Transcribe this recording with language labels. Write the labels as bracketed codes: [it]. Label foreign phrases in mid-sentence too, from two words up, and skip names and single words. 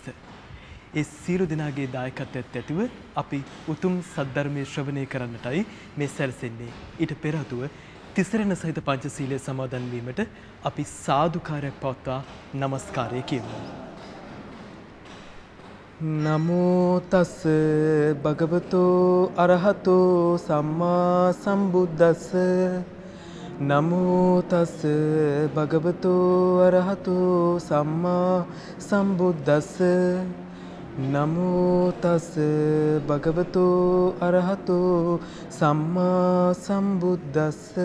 [si] ඒ සියලු දෙනාගේ දායකත්වයට ඇතිව අපි උතුම් සද්ධර්මයේ ශ්‍රවණය කරන්නටයි මේ සැලසෙන්නේ. ඊට පෙර ආතුව තිසරණ සහිත පංචශීලයේ සමාදන් වීමට අපි සාදුකාරයක් පවත්වා নমස්කාරය කියමු. [pi] නමෝ තස් භගවතෝ අරහතෝ සම්මා සම්බුද්දස්ස නමෝ තස් භගවතෝ අරහතෝ සම්මා සම්බුද්දස්ස නමෝ තස් භගවතෝ අරහතෝ සම්මා සම්බුද්දස්ස.